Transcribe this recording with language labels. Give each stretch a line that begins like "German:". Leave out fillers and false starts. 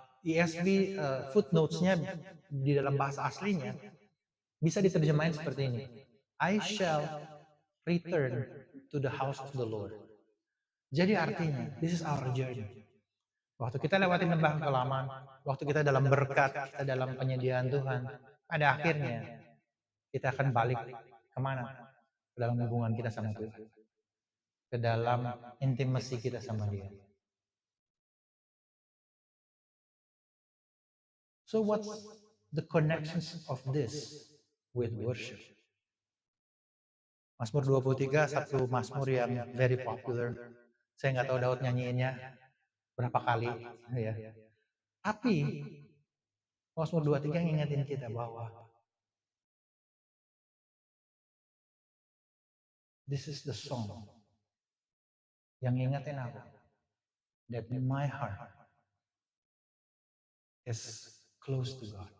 Indonesian: ESV footnotes-nya di dalam bahasa aslinya bisa diterjemahin seperti ini.
English: I shall return to the house of the Lord.
Indonesian: Jadi artinya,
English: this is our journey.
Indonesian: Waktu kita lewatin lembah kekelaman, waktu kita dalam berkat, kita dalam penyediaan Tuhan, pada akhirnya kita akan balik kemana? Ke dalam hubungan kita sama Tuhan. Ke dalam intimasi kita sama Dia.
English: So what's the connections of this with worship?
Indonesian: Mazmur 23, satu mazmur yang
English: very popular.
Indonesian: Saya nggak tahu Daud nyanyiinnya berapa kali. Ya. Tapi Mazmur 23 ngingetin kita bahwa
English: this is the song
Indonesian: yang ngingetin aku
English: that my heart is close to God.